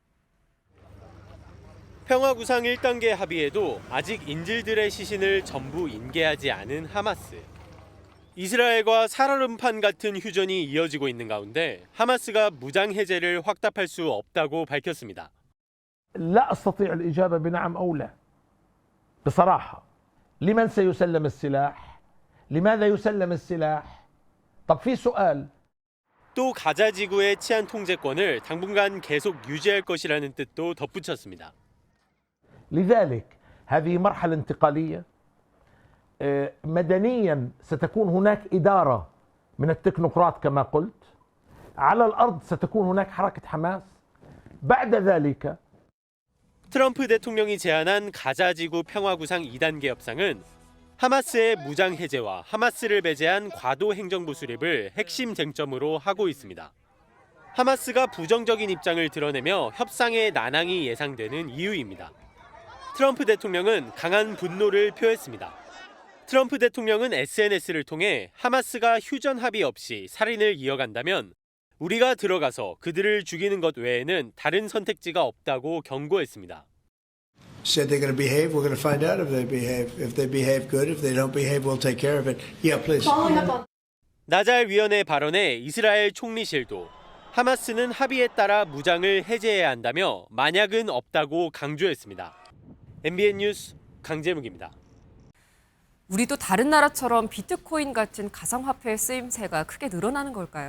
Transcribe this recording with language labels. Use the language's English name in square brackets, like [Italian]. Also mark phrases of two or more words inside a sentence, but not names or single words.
[Korean] 평화구상 1단계 합의에도 아직 인질들의 시신을 전부 인계하지 않은 하마스. 이스라엘과 살얼음판 같은 휴전이 이어지고 있는 가운데 하마스가 무장 해제를 확답할 수 없다고 밝혔습니다. [Arabic] لا أستطيع الإجابة بنعم أو لا. بصراحة. لمن سيسلم السلاح؟ لماذا يسلم السلاح؟ طب في سؤال. [Korean] 또 가자 지구의 치안 통제권을 당분간 계속 유지할 것이라는 뜻도 덧붙였습니다. لذلك هذه مرحلة انتقالية. مدنيا ستكون هناك إدارة من التكنوقراط كما قلت. على الأرض ستكون هناك حركة حماس. بعد ذلك 트럼프 대통령이 제안한 가자 지구 평화구상 2단계 협상은 하마스의 무장 해제와 하마스를 배제한 과도 행정부 수립을 핵심 쟁점으로 하고 있습니다. 하마스가 부정적인 입장을 드러내며 협상의 난항이 예상되는 이유입니다. 트럼프 대통령은 강한 분노를 표했습니다. 트럼프 대통령은 SNS를 통해 하마스가 휴전 합의 없이 살인을 이어간다면 우리가 들어가서 그들을 죽이는 것 외에는 다른 선택지가 없다고 경고했습니다. [English] Said they're going to behave. We're going to find out if they behave. If they behave good, if they don't behave, we'll take care of it. Yeah, please. [Korean] 나잘 위원의 발언에 이스라엘 총리실도 하마스는 합의에 따라 무장을 해제해야 한다며 만약은 없다고 강조했습니다. MBN 뉴스 강재묵입니다. 우리도 다른 나라처럼 비트코인 같은 가상화폐의 쓰임새가 크게 늘어나는 걸까요?